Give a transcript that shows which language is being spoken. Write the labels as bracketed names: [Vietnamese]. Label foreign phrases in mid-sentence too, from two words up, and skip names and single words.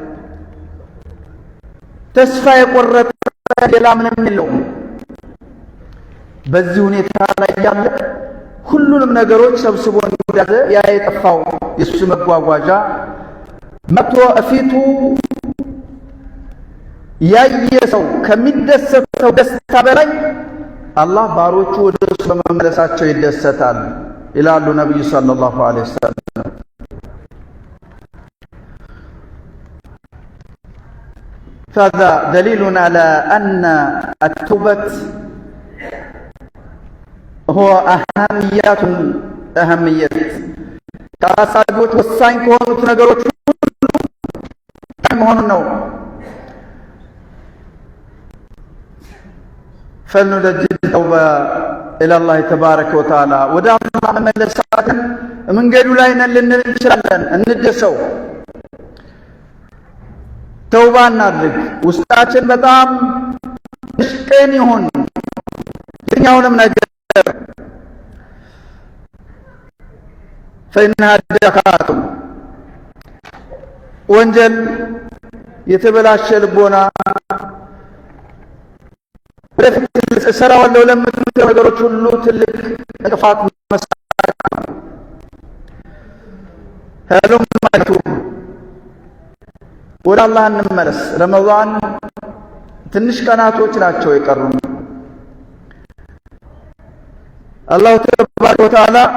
[Amharic] ተስፋ የቆረጠ ሌላ ምንም የለውም። በዚህ ሁኔታ ላይ ያለ ሁሉንም ነገሮች ሰብስቦ እንደያዘ ያ የጠፋው የሱ መጓጓዣ መጥቶ እፊቱ ያየ ሰው ከሚደሰተው ደስታ በላይ አላህ ባሮቹ ወደ እሱ በመመለሳቸው ይደሰታል ይላሉ ነብዩ [Arabic] صلى الله عليه وسلم። هذا دليل على أن التوبة هو أهمية [Amharic] ከአሳጆች ወሳኝ ከሆኑት ነገሮች መሆኑ ነው። [Arabic] فلنجد التوبة إلى الله تبارك وتعالى [Amharic] ወደ አላህ መመለሳችን መንገዱ ላይ ነን ልንል እንችላለን። እንደሰው ተውባ እናድርግ። ውስጣችን በጣም ምስቅን ይሁን የትኛውንም ነገር [Arabic] فإنها دكات [Amharic] ወንጀል የተበላሸ ልቦና ወደፊት እሰራዋለሁ ለምትሉ ነገሮች ሁሉ ትልቅ እንቅፋት መሳሪያ ነው። ሄሎም ማለቱ ወደ አላህ እንመለስ። ረመዳን ትንሽ ቀናቶች ናቸው የቀሩን። [Arabic] الله تبارك وتعالى